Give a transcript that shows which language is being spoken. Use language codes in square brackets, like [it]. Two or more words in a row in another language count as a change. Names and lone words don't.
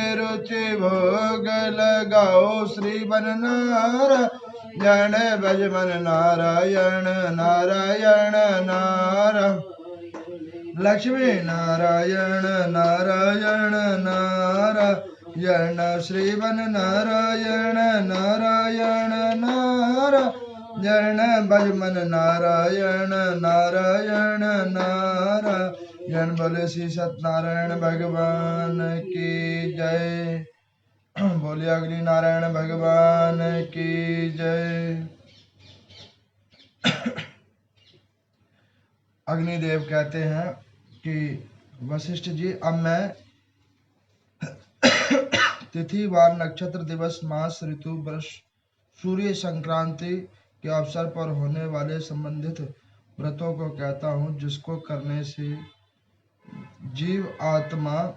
[hi] रुचि भोग लगाओ श्रीवन नारायण, भजमन नारायण नारायण नारायण, लक्ष्मी नारायण नारायण नारायण, श्रीवन नारायण नारायण नारायण, भजमन नारायण नारायण नारायण। बोले श्री सत्यनारायण भगवान की जय। बोले अग्नि नारायण भगवान की जय। अग्निदेव कहते हैं कि वशिष्ठ जी, अब मैं तिथि वार नक्षत्र दिवस मास ऋतु वर्ष सूर्य संक्रांति के अवसर पर होने वाले संबंधित व्रतों को कहता हूँ, जिसको करने से जीव आत्मा